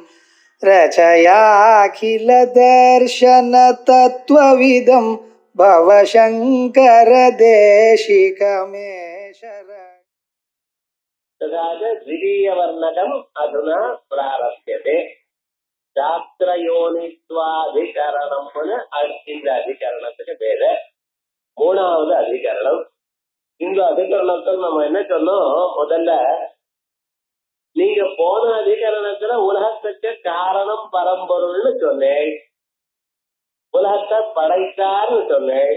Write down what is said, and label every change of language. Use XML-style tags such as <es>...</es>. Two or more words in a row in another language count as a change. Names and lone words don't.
<sa>रचयाखिल दर्शन तत्त्वविदं भवशङ्कर देशिकमे शरणम्। द्वितीयवर्णकम् अधुना प्रारभ्यते.</sa> <ta>சாஸ்திரயோனித்வாதிகரணம் இந்த அதிகரணத்துக்கு பேரு. மூணாவது அதிகரணம். இந்த அதிகரணத்தில் நம்ம என்ன சொன்னோம்? முதல்ல நீங்க போன அதிகரணத்துல உலகத்துக்கு காரணம் பரம்பொருள்னு சொன்னேன், உலகத்தை படைத்தார்னு சொன்னேன்.</ta>